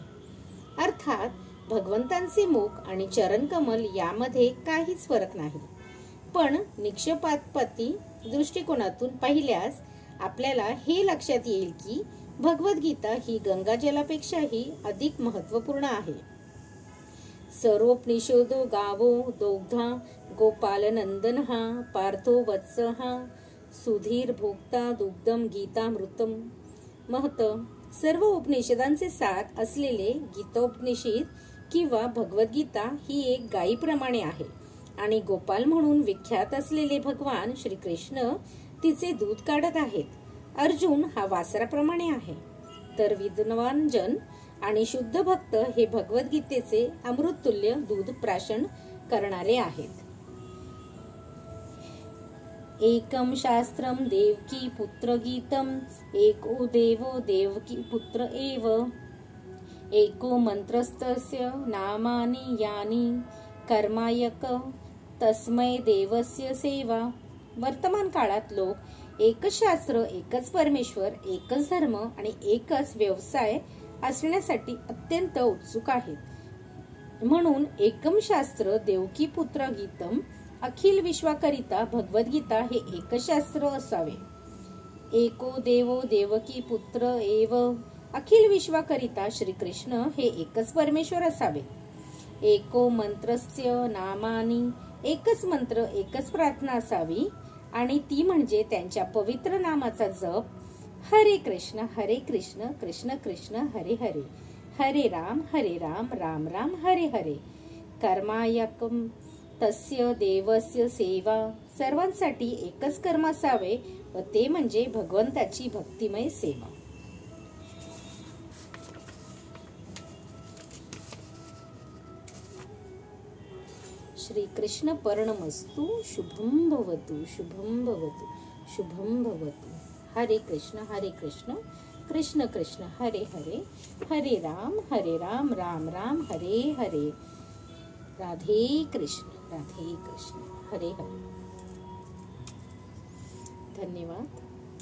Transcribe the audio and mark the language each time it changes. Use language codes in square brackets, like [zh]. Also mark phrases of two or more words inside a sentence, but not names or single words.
[mr] अर्थात भगवंतांचे मुख आणि चरणकमल यामध्ये काहीच फरक नाही. पण निक्षेपाती दृष्टिकोनातून पाहिल्यास आपल्याला हे लक्षात येईल की भगवद्गीता ही गंगाजलापेक्षाही अधिक महत्त्वपूर्ण आहे. [sa] सर्वोपनिषदो गावो दोग्धा गोपालनंदनः पार्थो वत्सः सुधीर भोक्ता दुग्धम गीतामृतम महत. [mr] सर्व उपनिषदांचे सार असलेले गीतोपनिषद किंवा भगवद्गीता ही एक गायीप्रमाणे आहे आणि गोपाल म्हणून विख्यात असलेले भगवान श्रीकृष्ण तिचे दूध काढत आहेत. अर्जुन हा वासराप्रमाणे आहे, तर विद्वान जन आणि शुद्ध भक्त हे भगवद्गीतेचे अमृततुल्य दूध प्राशन करणारे आहेत. [sa] एकम शास्त्रम देवकी पुत्र गीतम एको देवो देवकी पुत्र एव एको मंत्रस्तस्य नामानि यानि कर्मायक तस्मै देवस्य सेवा. [mr] वर्तमान काळात लोक एकच शास्त्र, एकच परमेश्वर, एकच धर्म आणि एकच व्यवसाय असण्यासाठी अत्यंत उत्सुक आहेत. म्हणून [sa] एकम शास्त्र देवकी पुत्र गीतम [mr] अखिल विश्वाकरिता भगवद्गीता हे एकच शास्त्र असावे. [sa] एको देवो देवकी पुत्र एव [mr] अखिल विश्वाकरिता श्रीकृष्ण हे एकच परमेश्वर असावे. [sa] एको मंत्रस्य नामानी [mr] एकच मंत्र एकच प्रार्थना असावी आणि ती म्हणजे त्यांच्या पवित्र नामाचा जप. [sa] हरे कृष्ण कृष्ण कृष्ण हरे हरे, हरे राम राम राम हरे हरे. कर्मायकम तस्य देवस्य सेवा. [mr] सर्वांसाठी एकच कर्म असावे व ते म्हणजे भगवंताची भक्तिमय सेवा. [sa] श्री कृष्ण पर्णमस्तु. शुभम भवतु शुभम भवतु शुभम भवतु. हरे कृष्ण कृष्ण कृष्ण हरे हरे, हरे राम राम राम हरे हरे. राधे कृष्ण हरे हरे. [mr] धन्यवाद.